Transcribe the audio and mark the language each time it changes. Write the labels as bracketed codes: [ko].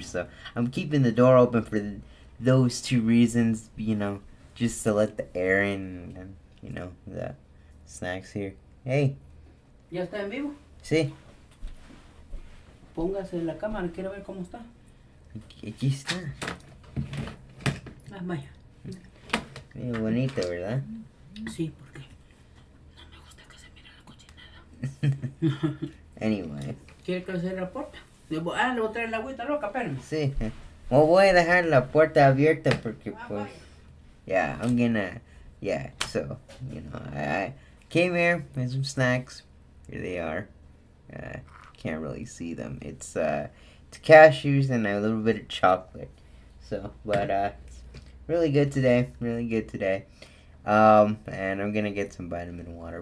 [en] So I'm keeping the door open for those two reasons, just to let the air in and the snacks here. Hey. [es] ¿Ya está en vivo? Sí. Póngase la cámara, quiero ver cómo está. Aquí está. Ah, vaya. Muy bonito, ¿verdad? Sí, porque no me gusta que se mire la cochinada. [en] Anyway. [es] ¿Quiere que se la puerta? Le voy a traer la agüita loca, espérame. Sí. Voy a dejar la puerta abierta porque pues... [en] Yeah, I'm gonna... Yeah, so, I came here with some snacks. Here they are. Can't really see them. It's cashews and a little bit of chocolate. So, but it's really good today. And I'm gonna get some vitamin water.